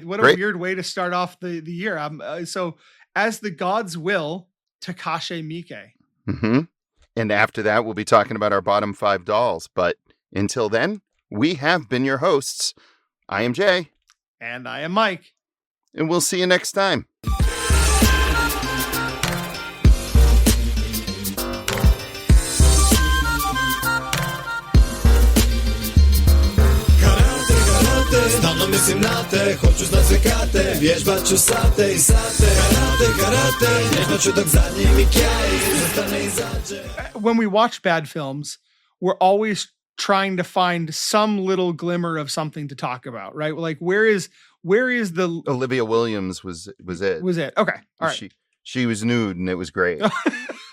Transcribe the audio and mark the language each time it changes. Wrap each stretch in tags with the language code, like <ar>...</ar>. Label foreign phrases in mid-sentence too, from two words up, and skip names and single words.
<en>What a weird way to start off the year. So As the Gods Will, Takashi Miike. Mm-hmm. And after that, we'll be talking about our bottom 5 dolls. But until then, we have been your hosts. I am Jay. And I am Mike. And we'll see you next time.</en> <hr>Stalno mislim na te, hoću znat sve kate, vježbaću sate i sate. Karate, vježbaću dok zadnji mi kjaj, zastane izađe.</hr> <en>When we watch bad films, we're always trying to find some little glimmer of something to talk about, right? Like where is the Olivia Williams was it. Was it? Okay. All right. She was nude and it was great.</en>